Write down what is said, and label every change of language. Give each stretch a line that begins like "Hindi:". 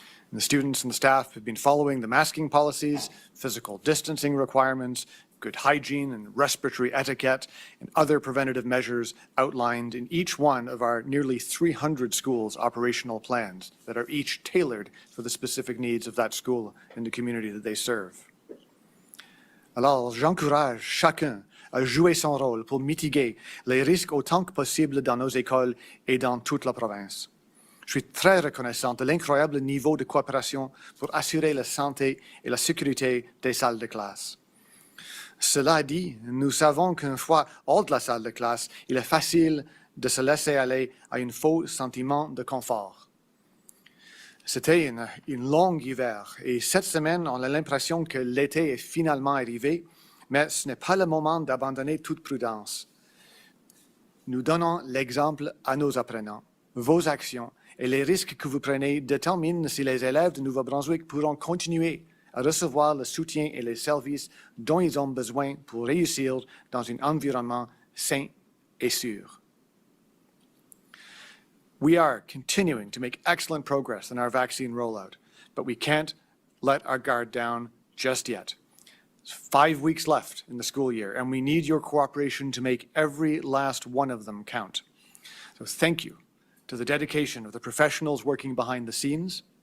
English: And the students and the staff have been following the masking policies, physical distancing requirements, good hygiene and respiratory etiquette, and other preventative measures outlined in each one of our nearly 300 schools' operational plans that are each tailored for the specific needs of that school and the community that they serve.
French: Alors, j'encourage chacun à jouer son rôle pour mitiguer les risques autant que possible dans nos écoles et dans toute la province. Je suis très reconnaissant de l'incroyable niveau de coopération pour assurer la santé et la sécurité des salles de classe. Cela dit, nous savons qu'une fois hors de la salle de classe, il est facile de se laisser aller à un faux sentiment de confort. C'était une longue hiver et cette semaine, on a l'impression que l'été est finalement arrivé, mais ce n'est pas le moment d'abandonner toute prudence. Nous donnons l'exemple à nos apprenants. Vos actions et les risques que vous prenez déterminent si les élèves de Nouveau-Brunswick pourront continuer à recevoir le soutien et les services dont ils ont besoin pour réussir dans un environnement sain et sûr.
English: We are continuing to make excellent progress in our vaccine rollout, but we can't let our guard down just yet. There's 5 weeks left in the school year, and we need your cooperation to make every last one of them count. So thank you to the dedication of the professionals working behind the scenes.